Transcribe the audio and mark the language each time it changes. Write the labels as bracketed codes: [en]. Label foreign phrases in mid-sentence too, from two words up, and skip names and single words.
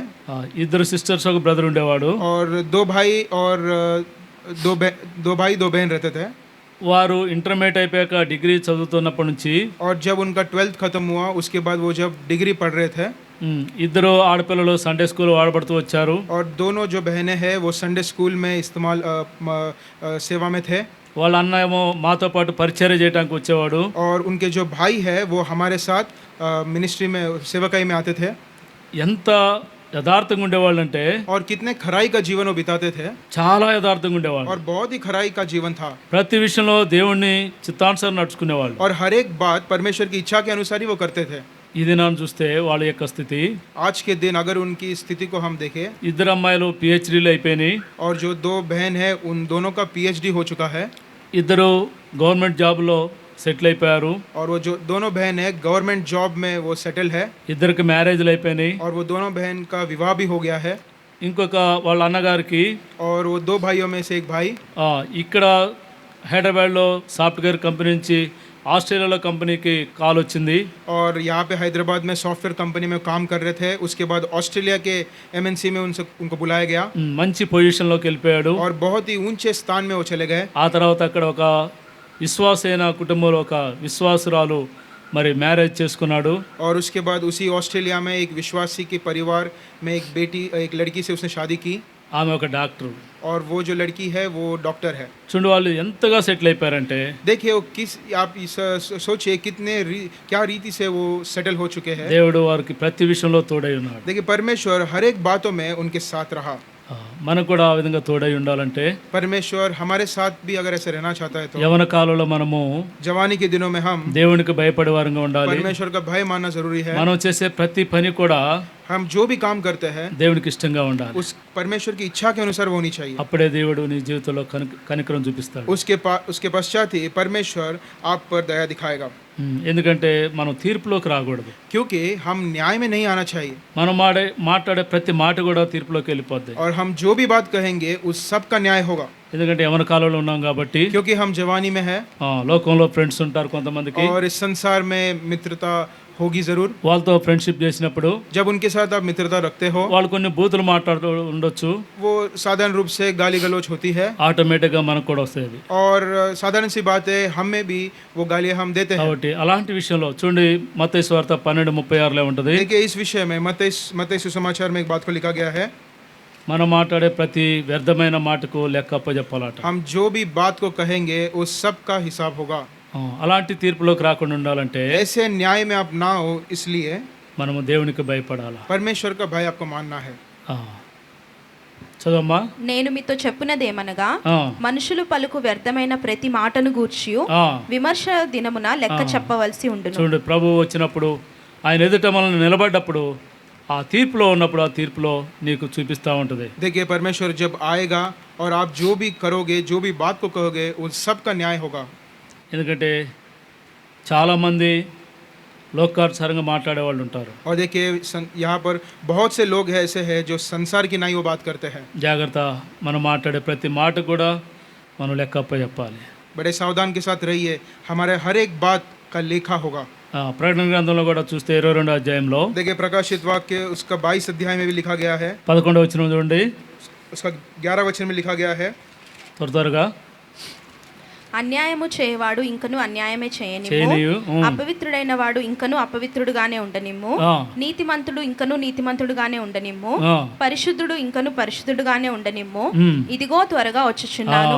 [te] ఇద్దరు సిస్టర్స్, ఒక బ్రదర్ ఉండేవాడు. [hi] और दो भाई दो बहन रहते थे. [te] వారు ఇంటర్మీడియట్ అయిపోయాక డిగ్రీ చదువుతున్నప్పటి నుంచి [hi] और जब उनका 12th खत्म हुआ उसके बाद वो जब डिग्री पढ़ रहे थे, [te] ఇద్దరు ఆడపిల్లలు [en] Sunday school [te] వాడబడుతూ వచ్చారు. [hi] और दोनों जो बहनें हैं वो [en] Sunday school [hi] में इस्तेमाल सेवा में थे. [te] వాళ్ళ అన్న ఏమో మాతో పాటు పరిచర్య చేయడానికి వచ్చేవాడు. [hi] और उनके जो भाई है वो हमारे साथ मिनिस्ट्री में सेवकाई में आते थे. [te] ఎంత యథార్థంగా ఉండేవాళ్ళు అంటే [hi] और कितने खराई का जीवन वो बिताते थे, [te] చాలా యథార్థంగా ఉండేవాళ్ళు. [hi] और बहुत ही खराई का जीवन था. [te] ప్రతి విషయంలో దేవుణ్ణి చిత్తానుసారం నడుచుకునేవాళ్ళు. [hi] और हर एक बात परमेश्वर की इच्छा के अनुसार ही वो करते थे. [te] ఇది మనం చూస్తే వాళ్ళ యొక్క స్థితి, [hi] आज के दिन अगर उनकी स्थिति को हम देखें, [te] ఇద్దరు అమ్మాయిలు పిహెచ్డీలు అయిపోయినాయి. [hi] और जो दो बहन है उन दोनों का PhD हो चुका है. [te] ఇద్దరు [en] government jobలో [te] సెటిల్ అయిపోయారు. [hi] और वो जो दोनों बहन है [en] government job [hi] में वो सेटल है. [te] ఇద్దరికి మ్యారేజ్లు అయిపోయినాయి. [hi] और वो दोनों बहन का विवाह भी हो गया है. [te] ఇంకొక వాళ్ళ అన్నగారికి [hi] और वो दो भाइयों में से एक भाई [te] ఇక్కడ హైదరాబాద్లో [en] software company [te] నుంచి ఆస్ట్రేలియాలో కంపెనీకి కాల్ వచ్చింది. [hi] और यहाँ पे हैदराबाद में [en] software company [hi] में काम कर रहे थे. उसके बाद ऑस्ट्रेलिया के MNC में उनको बुलाया गया. [te] మంచి పొజిషన్లోకి వెళ్ళిపోయాడు. [hi] और बहुत ही ऊंचे स्थान में वो चले गए. [te] ఆ తర్వాత అక్కడ ఒక విశ్వాసైన కుటుంబంలో ఒక విశ్వాసురాలు మరి మ్యారేజ్ చేసుకున్నాడు. [hi] और उसके बाद उसी ऑस्ट्रेलिया में एक विश्वासी के परिवार में एक लड़की से उसने शादी की. [te] ఆమె ఒక డాక్టర్. [hi] और वो जो लड़की है वो डॉक्टर है. [te] చూడండి, వాళ్ళు ఎంతగా సెటిల్ అయిపోయారంటే, [hi] देखिए वो आप सोचिए क्या रीति से वो सेटल हो चुके हैं. [te] దేవుడు వారికి ప్రతి విషయంలో తోడై ఉన్నాడు. [hi] देखिए परमेश्वर हर एक बातों में उनके साथ रहा. [te] మనకు కూడా ఆ విధంగా తోడై ఉండాలంటే, [hi] परमेश्वर हमारे साथ भी अगर ऐसे रहना चाहता है तो [te] యవన కాలంలో మనము [hi] जवानी के दिनों में हम [te] దేవునికి భయపడే వారంగా ఉండాలి. [hi] परमेश्वर का भय मानना जरूरी है. [te] మనం చేసే ప్రతి పని కూడా [hi] हम जो भी काम करते हैं [te] దేవునికి ఇష్టంగా ఉండాలి. [hi] उस परमेश्वर की इच्छा के अनुसार वो होनी चाहिए. [te] అప్పుడే దేవుడు నీ జీవితంలో కనికరం చూపిస్తాడు. [hi] उसके पश्चात ही परमेश्वर आप पर दया दिखाएगा. [te] ఎందుకంటే మనం తీర్పులోకి రాకూడదు. [hi] क्योंकि हम न्याय में नहीं आना चाहिए. [te] మనం మాట్లాడే ప్రతి మాట కూడా తీర్పులోకి వెళ్ళిపోద్ది. [hi] और हम जो भी बात कहेंगे उस सब का न्याय होगा. [te] ఎందుకంటే యవన కాలంలో ఉన్నాం కాబట్టి, [hi] क्योंकि हम जवानी में है. [te] లోకంలో ఫ్రెండ్స్ ఉంటారు కొంతమందికి. [hi] और इस संसार में मित्रता होगी जरूर. [te] వాళ్ళతో ఫ్రెండ్షిప్ చేసినప్పుడు, [hi] जब उनके साथ आप मित्रता रखते हो, [te] వాళ్ళు కొన్ని బూతులు మాట్లాడుతూ ఉండొచ్చు. [hi] वो साधारण रूप से गाली गलौज होती है. [te] ఆటోమేటిక్గా మనకు కూడా వస్తుంది. [hi] और साधारण सी बात है, हम में भी वो गालियां हम देते हैं. [te] కాబట్టి అలాంటి విషయంలో చూడండి, మత్తయి సువార్త 12:36 ఉంటుంది. [hi] देखिए इस विषय में मत्ती सुसमाचार में एक बात को लिखा गया है, [te] మనం మాట్లాడే ప్రతి వ్యర్థమైన మాటకు లెక్క అప్పచెప్పాలట. [hi] हम जो भी बात को कहेंगे उस सब का हिसाब होगा. [te] అలాంటి తీర్పులోకి రాకుండా ఉండాలంటే, [hi] ऐसे न्याय में आप ना हो, इसलिए [te] మనము దేవునికి భయపడాలి. [hi] परमेश्वर का भय आपको मानना है. [te] చదవమ్మా. నేను మీతో చెప్పునదేమనగా, మనుషులు పలుకు వ్యర్థమైన ప్రతి మాటను గూర్చి విమర్శ దినమున లెక్క చెప్పవలసి ఉండును. చూడండి, ప్రభు వచ్చినప్పుడు ఆయన ఎదుట మనల్ని నిలబడ్డప్పుడు, ఆ తీర్పులో ఉన్నప్పుడు ఆ తీర్పులో నీకు చూపిస్తూ ఉంటుంది. [hi] देखिए परमेश्वर जब आएगा और आप जो भी करोगे, जो भी बात को कहोगे, उन सब का न्याय होगा. [te] ఎందుకంటే చాలామంది లోకానుసారంగా మాట్లాడే వాళ్ళు ఉంటారు. [hi] और देखिए यहाँ पर बहुत से लोग हैं ऐसे हैं जो संसार की नहीं वो बात करते हैं. [te] జాగ్రత్త, మనం మాట్లాడే ప్రతి మాట కూడా మనం లెక్క అప్పచెప్పాలి. [hi] बड़े सावधान के साथ रहिए, हमारे हर एक बात का लेखा होगा. [te] ప్రకటన గ్రంథంలో కూడా చూస్తే 22వ అధ్యాయంలో, [hi] देखिए प्रकाशित वाक्य उसका 22 अध्याय में भी लिखा गया है. [te] 11వ వచనం చూడండి, [hi] उसका 11 वचन में लिखा गया है, [te] త్వరగా అన్యాయము చేయవాడు ఇంకను అన్యాయమే చేయనిమ్ము, చేయనియు, అపవిత్రుడైన వాడు ఇంకను అపవిత్రుడుగానే ఉండనిమ్ము, నీతిమంతుడు ఇంకను నీతిమంతుడుగానే ఉండనిమ్ము, పరిశుద్ధుడు ఇంకను పరిశుద్ధుడుగానే ఉండనిమ్ము. ఇదిగో త్వరగా వచ్చుచున్నాను,